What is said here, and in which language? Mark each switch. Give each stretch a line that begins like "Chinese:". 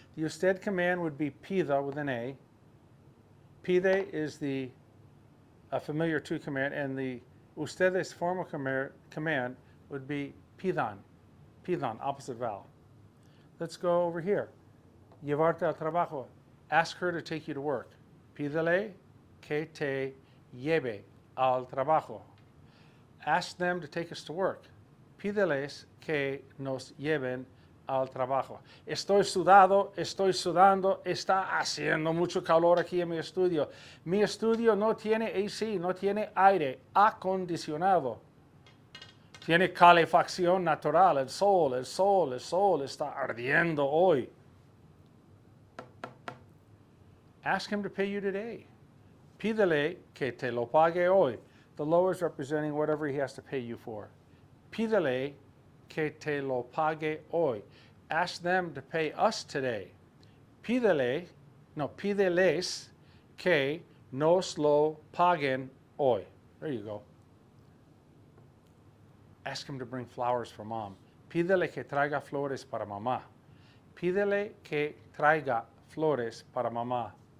English: The usted command would be pida with an A. Pide is the familiar to command, and the ustedes formal command would be pidan. Pidan, opposite vowel. Let's go over here.
Spanish: Llevarte al trabajo.
English: Ask her to take you to work.
Spanish: Pídele que te lleve al trabajo.
English: Ask them to take us to work.
Spanish: Pídeles que nos lleven al trabajo. Estoy sudando, está haciendo mucho calor aquí en mi estudio. Mi estudio no tiene AC, no tiene aire acondicionado. Tiene calefacción natural, el sol está ardiendo hoy.
English: Ask him to pay you today.
Spanish: Pídele que te lo pague hoy.
English: The lower is representing whatever he has to pay you for.
Spanish: Pídele que te lo pague hoy.
English: Ask them to pay us today.
Spanish: Pídeles que nos lo paguen hoy.
English: There you go. Ask him to bring flowers for mom.
Spanish: Pídele que traiga flores para mamá. Pídele que traiga flores para mamá.